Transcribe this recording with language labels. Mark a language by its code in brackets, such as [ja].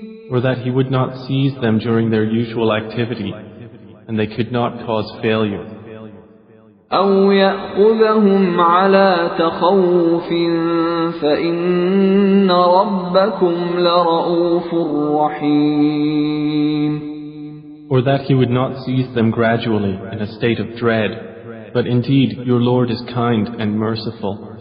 [en] Or that He would not seize them during their usual activity, and they could not cause failure. [ar] أو يأخذهم على تخوف فإن ربكم لرؤوف رحيم. [en] Or that He would not seize them gradually in a state of dread, but indeed your Lord is kind and merciful.